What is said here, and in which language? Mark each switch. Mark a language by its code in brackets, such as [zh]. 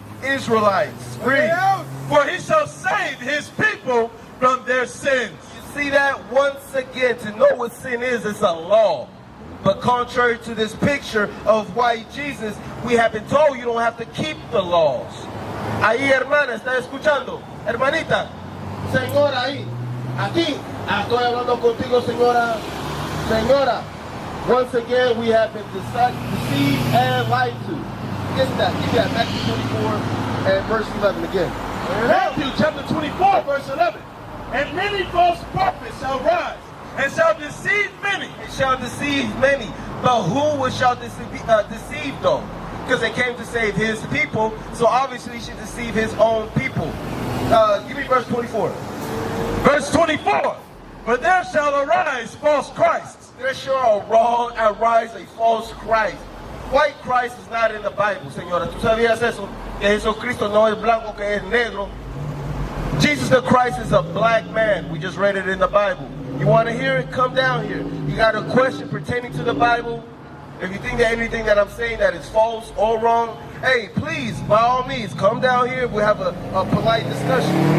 [en] Israelites. Read. For he shall save his people from their sins. You see that? Once again, to know what sin is, it's a law. But contrary to this picture of white Jesus, we have been told you don't have to keep the laws. [es] Ahí, hermana, ¿está escuchando? Hermanita, señora ahí, aquí, estoy hablando contigo, señora. [en] Señora, once again, we have been deceived and lied to. Get that. Give me that. Matthew 24 and verse 11 again. Matthew chapter 24 verse 11. And many false prophets shall rise, and shall deceive many. It shall deceive many. But who shall deceive though? Because they came to save his people, so obviously he should deceive his own people. Give me verse 24. Verse 24. But there shall arise false Christs. There shall arise a false Christ. White Christ is not in the Bible, señora. [es] ¿Tú sabías eso? Que Jesucristo no es blanco, que es negro. [en] Jesus the Christ is a black man. We just read it in the Bible. You want to hear it? Come down here. You got a question pertaining to the Bible? If you think that anything that I'm saying that is false or wrong, hey, please, by all means, come down here. We'll have a polite discussion.